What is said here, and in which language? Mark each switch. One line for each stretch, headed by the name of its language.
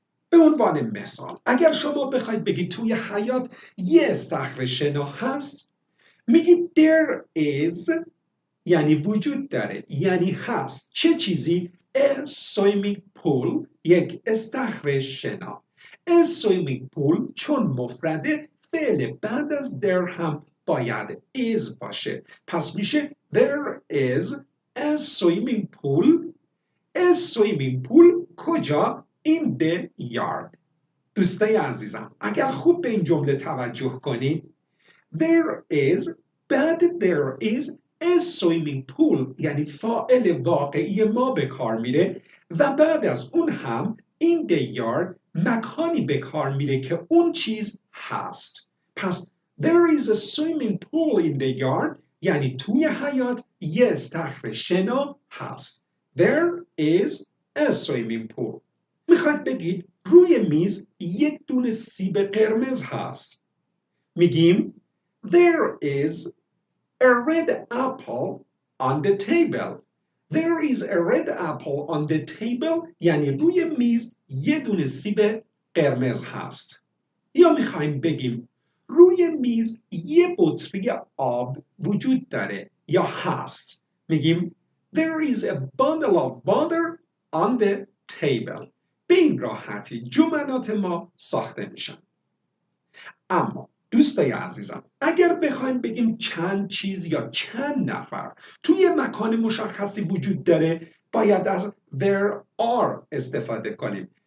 Persian: به عنوان مثال اگر شما بخواید بگید توی حیاط یه استخر شنا هست، میگید there is یعنی وجود داره، یعنی هست. چه چیزی؟
English: a swimming pool
Persian: یک استخر شنا.
English: a swimming pool
Persian: چون مفرده فعل بعد از there هم باید is باشه. پس میشه
English: there is a swimming pool. a swimming pool کجا؟ in the yard.
Persian: دوستای عزیزم اگر خوب به این جمله توجه کنید،
English: there is بعد there is a swimming pool یعنی فاعل واقعی ما به کار میره و بعد از اون هم in the yard
Persian: مکانی به کار میره که اون چیز هست. پس there is a swimming pool in the yard یعنی توی حیاط یه استخر شنا هست.
English: There is a swimming pool.
Persian: میخواید بگید روی میز یک دونه سیب قرمز هست. میگیم
English: There is a red apple on the table. There is a red apple on the table
Persian: یعنی روی میز یه دونه سیب قرمز هست. یا میخوایم بگیم روی میز یه بطری آب وجود داره یا هست. میگیم
English: There is a bottle of water on the table.
Persian: به این راحتی جملات ما ساخته میشن. اما دوستای عزیزم اگر بخوایم بگیم چند چیز یا چند نفر توی مکان مشخصی وجود داره باید از there are استفاده کنیم.